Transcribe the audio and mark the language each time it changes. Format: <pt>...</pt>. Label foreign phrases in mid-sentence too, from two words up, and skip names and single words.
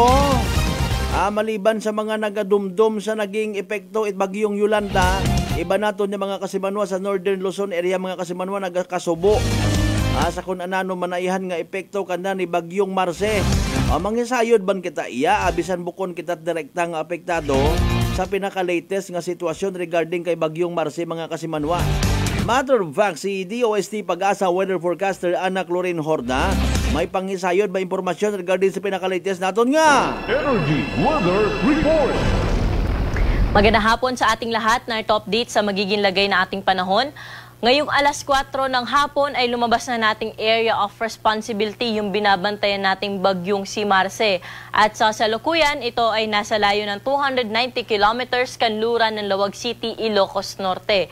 <akl>Maliban sa mga nagadumdum sa naging epekto it bagyong Yolanda, Iba naton yung mga kasimanwa sa Northern Luzon area, mga kasimanwa nagkasubo. Sa kung anano manaihan nga epekto kanda ni Bagyong Marce. Mangisayod ban kita iya, abisan bukon kita direkta nga apektado sa pinaka-latest nga sitwasyon regarding kay Bagyong Marce, mga kasimanwa.</akl> <en>Matter of fact,</en> <akl>si DOST Pag-asa</akl> <en>weather forecaster</en> <akl>Ana Clorin Horda may pangisayod, may impormasyon regarding sa pinaka-latest naton nga Energy Weather Report.</akl> <tl>Magandang hapon sa ating lahat na ito update sa magiging lagay na ating panahon. Ngayong alas 4 ng hapon ay lumabas na nating</tl> <en>area of responsibility</en> <tl>yung binabantayan nating bagyong si Marce. At sa salukuyan, ito ay nasa layo ng 290 kilometers kanluran ng Lawag City, Ilocos Norte.</tl>